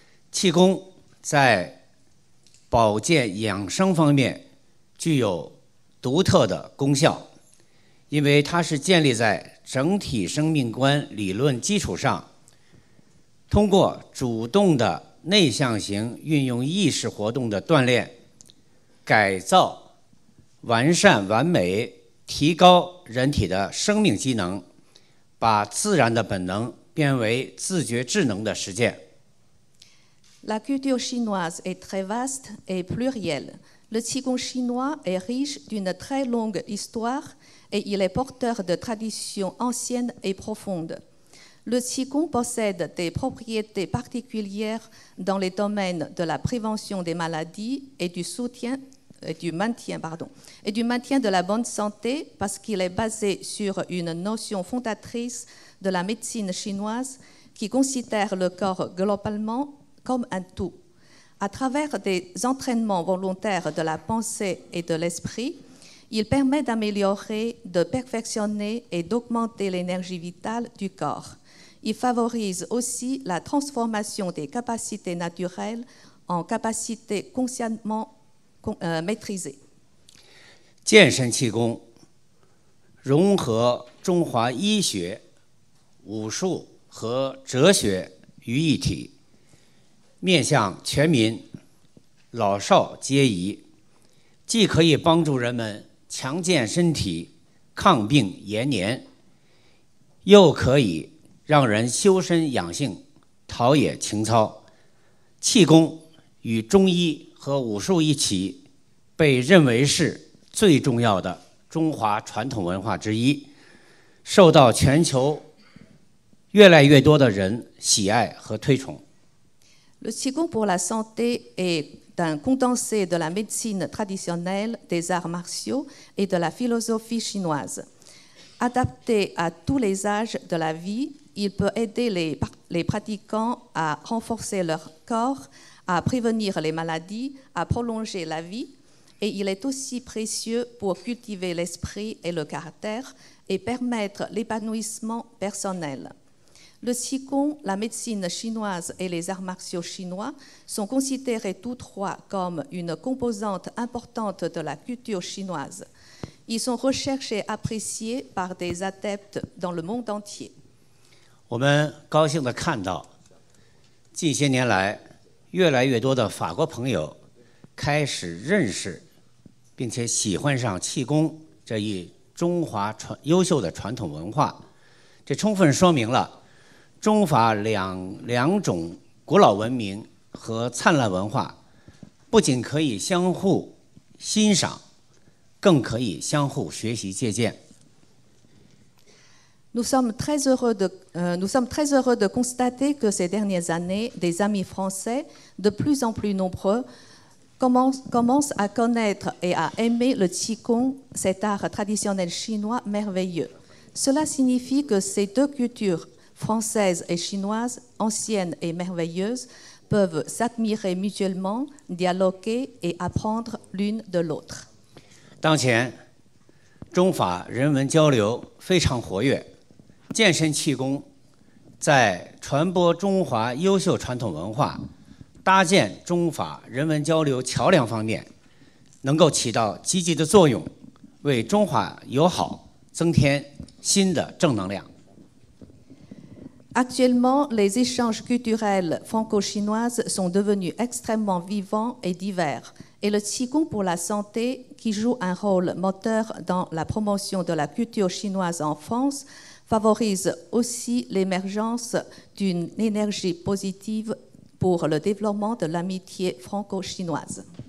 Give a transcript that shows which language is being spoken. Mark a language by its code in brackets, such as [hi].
[zh] 气功在保健养生方面具有独特的功效，因为它是建立在整体生命观理论基础上，通过主动的内向型运用意识活动的锻炼，改造、完善、完美、提高人体的生命机能，把自然的本能变为自觉智能的实践。 [fr] La culture chinoise est très vaste et plurielle. Le Qigong chinois est riche d'une très longue histoire et il est porteur de traditions anciennes et profondes. Le Qigong possède des propriétés particulières dans les domaines de la prévention des maladies et du maintien de la bonne santé parce qu'il est basé sur une notion fondatrice de la médecine chinoise qui considère le corps globalement comme un tout. À travers des entraînements volontaires de la pensée et de l'esprit, il permet d'améliorer, de perfectionner et d'augmenter l'énergie vitale du corps. Il favorise aussi la transformation des capacités naturelles en capacités consciemment maîtrisées. [zh] 健身气功融合中华医学、武术和哲学于一体，面向全民，老少皆宜，既可以帮助人们强健身体、抗病延年，又可以让人修身养性、陶冶情操。气功与中医和武术一起，被认为是最重要的中华传统文化之一，受到全球越来越多的人喜爱和推崇。 [fr] Le Qigong pour la santé est un condensé de la médecine traditionnelle, des arts martiaux et de la philosophie chinoise. Adapté à tous les âges de la vie, il peut aider les pratiquants à renforcer leur corps, à prévenir les maladies, à prolonger la vie, et il est aussi précieux pour cultiver l'esprit et le caractère et permettre l'épanouissement personnel. Le Qigong, la médecine chinoise et les arts martiaux chinois sont considérés tous trois comme une composante importante de la culture chinoise. Ils sont recherchés et appréciés par des adeptes dans le monde entier. [zh] 我们高兴地看到，近些年来，越来越多的法国朋友开始认识，并且喜欢上气功这一中华优秀的传统文化。这充分说明了中法两种古老文明和灿烂文化，不仅可以相互欣赏，更可以相互学习借鉴。 [fr] Nous sommes très heureux de constater que ces dernières années, des amis français, de plus en plus nombreux, commencent à connaître et à aimer le Qigong, cet art traditionnel chinois merveilleux. Cela signifie que ces deux cultures, française et chinoise, anciennes et merveilleuses, peuvent s'admirer mutuellement, dialoguer et apprendre l'une de l'autre. [zh] 当前，中法人文交流非常活跃，健身气功在传播中华优秀传统文化、搭建中法人文交流桥梁方面，能够起到积极的作用，为中法友好增添新的正能量。 [fr] Actuellement, les échanges culturels franco-chinoises sont devenus extrêmement vivants et divers. Et le Qigong pour la santé, qui joue un rôle moteur dans la promotion de la culture chinoise en France, favorise aussi l'émergence d'une énergie positive pour le développement de l'amitié franco-chinoise.